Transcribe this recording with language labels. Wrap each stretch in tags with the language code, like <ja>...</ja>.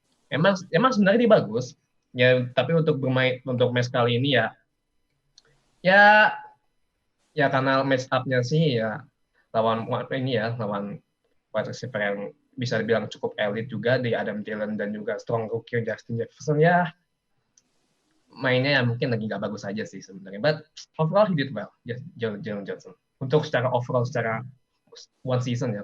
<id>Emang sebenarnya dia bagus ya, tapi untuk match kali ini ya karena match up-nya sih ya lawan wide receiver yang bisa dibilang cukup elit juga di Adam Thielen dan juga strong rookie Justin Jefferson, ya mainnya ya mungkin lagi nggak bagus aja sih sebenarnya.</id> <en>But overall he did well, Jalen Johnson.</en> <id>Untuk secara one season ya.</id>